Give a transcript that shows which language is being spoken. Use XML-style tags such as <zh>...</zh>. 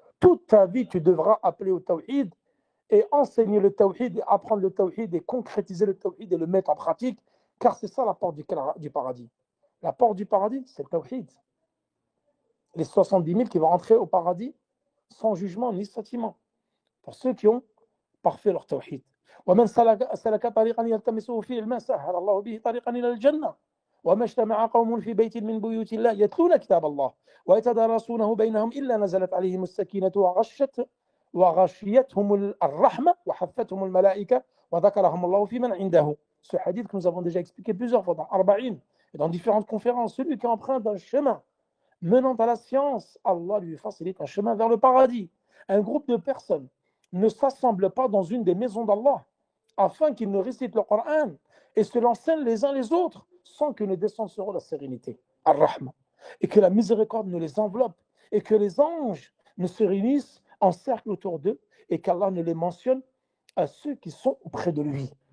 <fr>Toute ta vie, tu devras appeler au tawhid et enseigner le tawhid, et apprendre le tawhid, et concrétiser le tawhid et le mettre en pratique, car c'est ça la porte du paradis. La porte du paradis, c'est le tawhid. Les 70 000 qui vont rentrer au paradis sans jugement ni châtiment, pour ceux qui ont parfait leur tawhid.</fr> <ar>ومن سلك طريقا يلتمسه فيه علما سهل الله به طريقا إلى الجنة وما اجتمع قوم في بيت من بيوت الله يتلون كتاب الله ويتدارسونه بينهم إلا نزلت عليهم السكينة وغشيتهم الرحمة وحفتهم الملائكة وذكرهم الله في من عنده.</ar> <fr>Ce hadith que nous avons déjà expliqué plusieurs fois dans Arba'in et dans différentes conférences, celui qui emprunte un chemin menant à la science, Allah lui facilite un chemin vers le paradis. Un groupe de personnes ne s'assemblent pas dans une des maisons d'Allah afin qu'ils ne récitent le Coran et se l'enseignent les uns les autres sans que ne descende sur eux la sérénité, Ar-Rahma, et que la miséricorde ne les enveloppe et que les anges ne se réunissent en cercle autour d'eux et qu'Allah ne les mentionne à ceux qui sont auprès de lui.</fr>